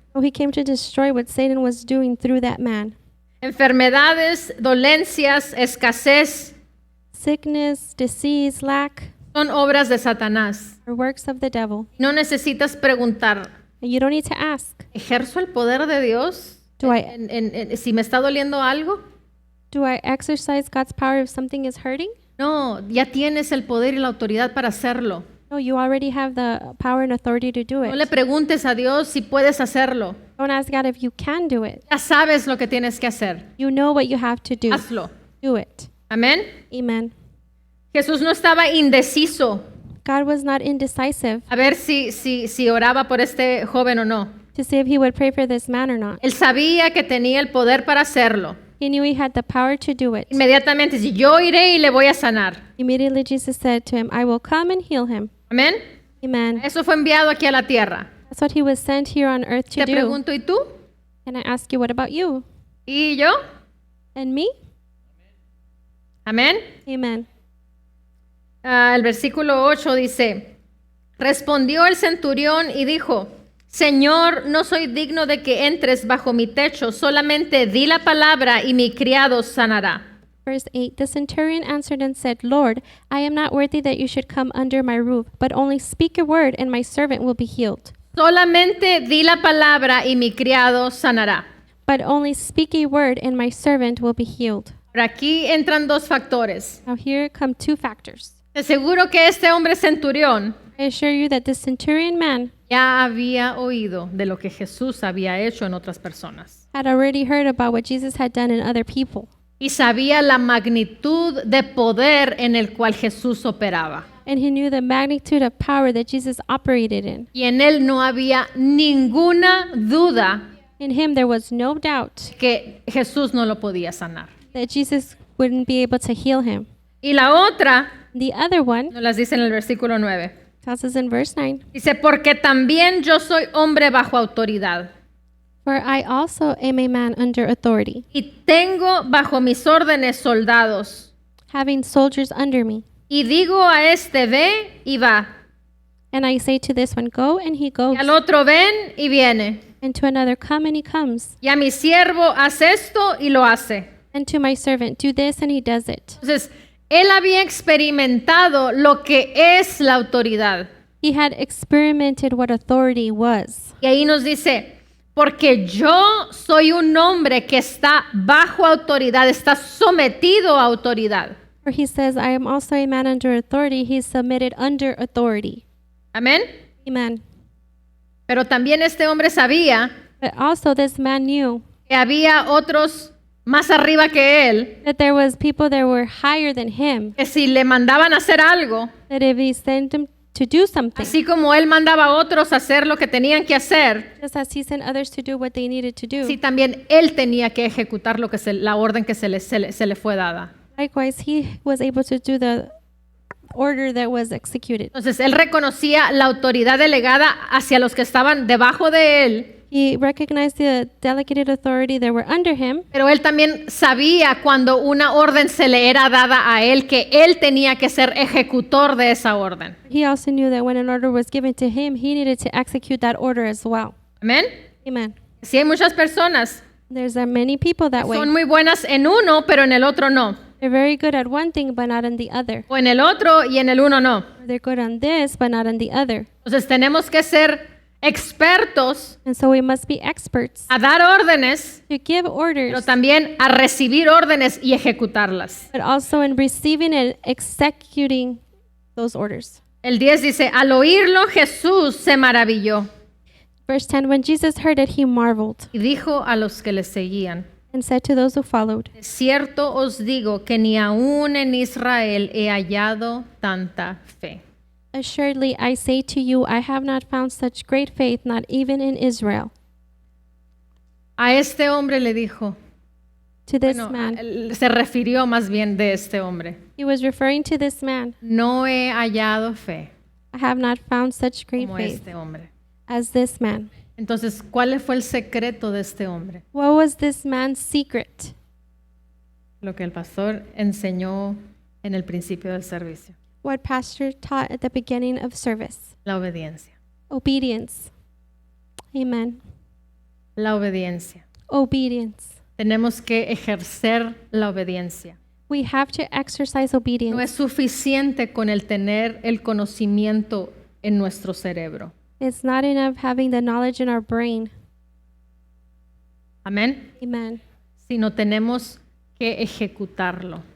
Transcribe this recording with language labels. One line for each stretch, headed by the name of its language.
English: Oh, he came to destroy what Satan was doing through that man.
Spanish: Enfermedades, dolencias, escasez
English: Sickness, disease, lack
Spanish: son obras de Satanás.
English: are works of the devil.
Spanish: No necesitas preguntar,
English: And you don't need to ask,
Spanish: ¿ejerzo el poder de Dios? Si me está doliendo algo.
English: do I exercise God's power if something is hurting?
Spanish: No, ya tienes el poder y la autoridad para hacerlo.
English: No, you already have the power and authority to do
Spanish: No le
English: it.
Spanish: preguntes a Dios si puedes hacerlo.
English: Don't ask God if you can do it.
Spanish: Ya sabes lo que tienes que hacer.
English: You know what you have to do.
Spanish: Hazlo.
English: Do it.
Spanish: Amén.
English: Amen.
Spanish: Jesús no estaba indeciso
English: God was not indecisive
Spanish: a ver si oraba por este joven o no.
English: to see if he would pray for this man or not.
Spanish: Él sabía que tenía el poder para hacerlo.
English: He knew he had the power to do it.
Spanish: Inmediatamente, si yo iré y le voy a sanar.
English: Immediately Jesus said to him, I will come and heal him.
Spanish: Amén.
English: Amen.
Spanish: Eso fue enviado aquí a la tierra.
English: That's what he was sent here on earth to
Spanish: Te
English: do.
Spanish: pregunto, ¿y tú?
English: And I ask you, what about you?
Spanish: ¿Y yo?
English: And me?
Spanish: Amén.
English: Amen.
Spanish: El versículo 8 dice, respondió el centurión y dijo, Señor, no soy digno de que entres bajo mi techo, solamente di la palabra y mi criado sanará.
English: Verse 8, the centurion answered and said, Lord, I am not worthy that you should come under my roof, but only speak a word and my servant will be healed.
Spanish: Solamente di la palabra y mi criado sanará.
English: But only speak a word and my servant will be healed.
Spanish: Por aquí entran dos factores.
English: Now here come two factors.
Spanish: Te aseguro que este hombre centurión
English: I assure you that this centurion man
Spanish: ya había oído de lo que Jesús había hecho en otras personas.
English: had already heard about what Jesus had done in other people.
Spanish: Y sabía la magnitud de poder en el cual Jesús operaba.
English: And he knew the magnitude of power that Jesus operated in.
Spanish: Y en él no había ninguna duda
English: In him there was no doubt
Spanish: que Jesús no lo podía sanar.
English: that Jesus wouldn't be able to heal him.
Spanish: Y la otra,
English: The other one
Spanish: nos las dice en el versículo 9.
English: tells us in verse 9,
Spanish: Dice, porque también yo soy hombre bajo autoridad.
English: "For I also am a man under authority,
Spanish: Y tengo bajo mis órdenes soldados.
English: having soldiers under me.
Spanish: Y digo a este, ve y va.
English: And I say to this one, go, and he goes.
Spanish: Y al otro, ven y viene.
English: And to another, come, and he comes.
Spanish: Y a mi siervo, haz esto y lo hace.
English: And to my servant, do this, and he does it."
Spanish: Entonces, él había experimentado lo que es la autoridad.
English: He had experimented what authority was.
Spanish: Y ahí nos dice, porque yo soy un hombre que está bajo autoridad, está sometido a autoridad.
English: For he says, "I am also a man under authority." He is submitted under authority.
Spanish: Amén.
English: Amen.
Spanish: Pero también este hombre sabía
English: But also this man knew
Spanish: que había otros más arriba que él,
English: that there was people that were higher than him,
Spanish: que si le mandaban a hacer algo,
English: that if he sent him to do something,
Spanish: así como él mandaba a otros a hacer lo que tenían que hacer,
English: just as he sent others to do what they needed to do,
Spanish: sí también él tenía que ejecutar la orden que se le fue dada.
English: likewise he was able to do the order that was executed.
Spanish: Entonces él reconocía la autoridad delegada hacia los que estaban debajo de él,
English: He recognized the delegated authority that were under him,
Spanish: pero él también sabía cuando una orden se le era dada a él que él tenía que ser ejecutor de esa orden.
English: he also knew that when an order was given to him, he needed to execute that order as well.
Spanish: Amén.
English: Amen.
Spanish: Sí, hay muchas personas
English: There's many people that way.
Spanish: son muy buenas en uno, pero en el otro no.
English: They're very good at one thing, but not in the other.
Spanish: O en el otro y en el uno no.
English: They're good on this, but not on the other.
Spanish: Entonces tenemos que ser expertos
English: And so we must be experts
Spanish: a dar órdenes,
English: to give
Spanish: pero
English: orders,
Spanish: también a recibir órdenes y ejecutarlas.
English: but also in receiving and executing those orders.
Spanish: El 10 dice, al oírlo Jesús se maravilló
English: Verse 10, when Jesus heard it, he marveled
Spanish: y dijo a los que le seguían,
English: and said to those who followed,
Spanish: de cierto os digo que ni aún en Israel he hallado tanta fe.
English: "Assuredly, I say to you, I have not found such great faith, not even in Israel."
Spanish: A este hombre le dijo,
English: To this
Spanish: bueno,
English: man,
Spanish: se refirió más bien de este hombre,
English: he was referring to this man.
Spanish: no he hallado fe
English: "I have not found such great
Spanish: como
English: faith
Spanish: este hombre.
English: as this man."
Spanish: Entonces, ¿cuál fue el secreto de este hombre?
English: What was this man's secret?
Spanish: Lo que el pastor enseñó en el principio del servicio,
English: What pastor taught at the beginning of service.
Spanish: la obediencia.
English: Obedience. Amen.
Spanish: La obediencia.
English: Obedience.
Spanish: Tenemos que ejercer la obediencia.
English: We have to exercise
Spanish: No
English: obedience.
Spanish: es suficiente con el tener el conocimiento en nuestro cerebro.
English: It's not enough having the knowledge in our brain.
Spanish: Amén.
English: Amen.
Spanish: Sino tenemos que ejecutarlo.